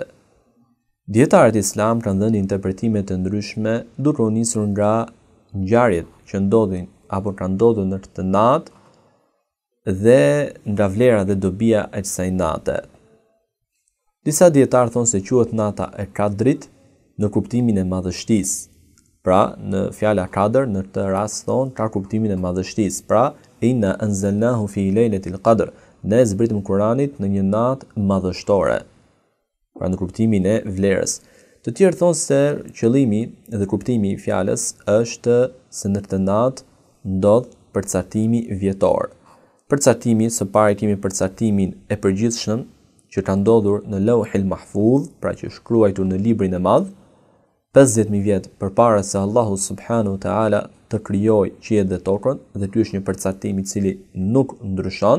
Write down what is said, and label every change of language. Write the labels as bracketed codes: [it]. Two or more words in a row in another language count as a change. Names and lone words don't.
[sq] Dietarët islam kanë dhënë interpretime të ndryshme duke u nisur nga ngjarjet që ndodhin apo kanë ndodhur në këtë natë dhe nga vlera dhe dobia e kësaj nate. Disa dietarë thonë se quhet nata e Kadrit në kuptimin e madhështisë. Pra, në fjala Kadr në këtë rast thonë ka kuptimin e madhështisë. Pra, [ar] إنا أنزلناه في ليلة القدر. [sq] Ne zbritëm Kuranit në një natë madhështore. Pra, në kuptimin e vlerës. Të tjerë thonë se qëllimi dhe kuptimi i fjalës është se në këtë natë ndodh përcaktimi vjetor. Përcaktimi, së pari kemi përcaktimin e përgjithshëm që ka ndodhur në [ar] اللوح المحفوظ, [sq] pra që është shkruar në librin e madh, 50.000 vjet përpara se Allahu [ar] سبحانه وتعالى [sq] të krijojë qiellin dhe tokën, dhe ky është një përcaktim i cili nuk ndryshon.